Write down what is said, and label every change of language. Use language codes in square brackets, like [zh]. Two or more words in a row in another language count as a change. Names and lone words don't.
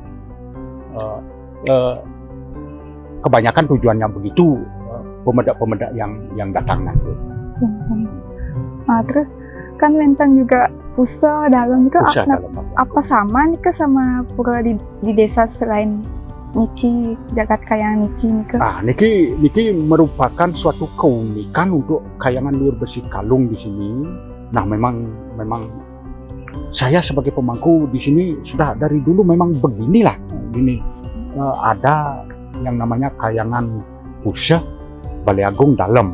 [id] Kebanyakan tujuannya begitu pemedak-pemedak yang datang nanti. Nah, terus kan Lentang juga Pusa dalam itu Pusat dalam apa sama nih ke sama pura di desa selain niki jagat kayangan niki nih ke? Nah, niki merupakan suatu keunikan untuk kayangan Luhur Bersihkalung di sini. Nah, memang saya sebagai pemangku di sini sudah dari dulu memang beginilah. Gini, ada yang namanya kayangan Pusa Balai Agung Dalam.